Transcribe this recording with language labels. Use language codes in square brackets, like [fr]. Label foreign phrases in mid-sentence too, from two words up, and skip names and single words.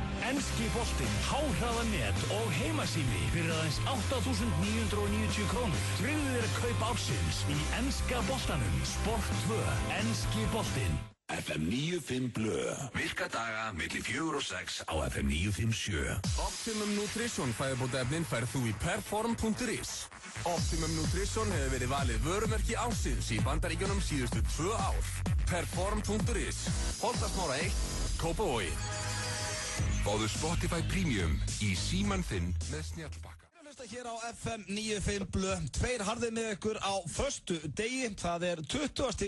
[is] Enski boltinn, háhraðanet og heimasími fyrir aðeins 8.990 krónur. Tryggðu þér kaup ársins í enska boltanum. Sport 2, enski boltinn. FM 95 Blö. Virka daga milli 4 og 6 á FM 957. Optimum Nutrition fæðubótaefnin færð þú í perform.is. Optimum Nutrition hefur verið valið vörumerki ársins í Bandaríkjunum síðustu 2 ár. Perform.is. Holtasmára 1, Kópavogi. Fáðu Spotify Premium í símann þinn með snjallbakka. Hér á FM 95 Blö, 2 harðir með ykkur á föstu degi, það 20.